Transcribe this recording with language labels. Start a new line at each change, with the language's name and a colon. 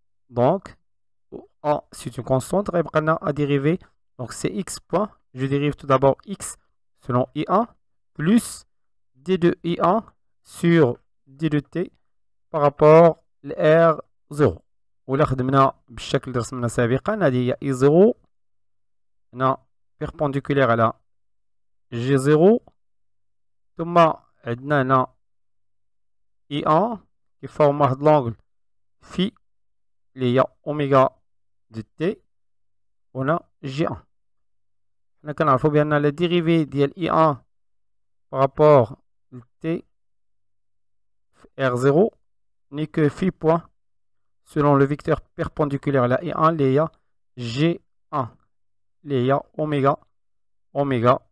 French: Donc, A, c'est une constante, à dériver. Donc, c'est X point. Je dérive tout d'abord X selon I1 plus D de I1 sur D de T par rapport à R0.
Arabic: ولا خدمنا بالشكل اللي رسمنا سابقا، هذه هي I0 هنا perpendiculaire على G0، ثم عندنا هنا I1 يفورم واحد لونغل في اللي هي اوميغا دو تي، وهنا G1. حنا كنعرفو بأن لا ديريفي ديال I1 بارابور ل T في R0
French: n'est que phi point selon le vecteur perpendiculaire à la I1
Arabic: اللي هي G1 اللي هي
French: oméga.